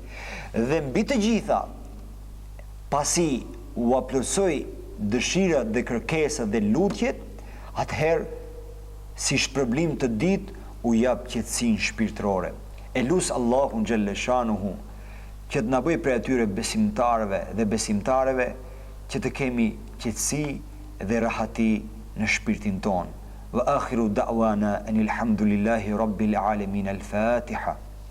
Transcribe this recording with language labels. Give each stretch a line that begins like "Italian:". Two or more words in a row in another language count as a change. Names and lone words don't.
Albanian: Dhe mbi të gjitha, pasi u aplotsoj dëshirat dhe kërkesat dhe lutjet, atëherë si shpërblim të ditë u jap qetësinë shpirtërore. E lut Allahun Gjellëshanuhu që të na bëjë prej atyre besimtarëve dhe besimtareve që të kemi qetësi dhe rahati në shpirtin ton.
Arabic: وآخر دعوانا أن الحمد لله رب العالمين. Al-Fatiha.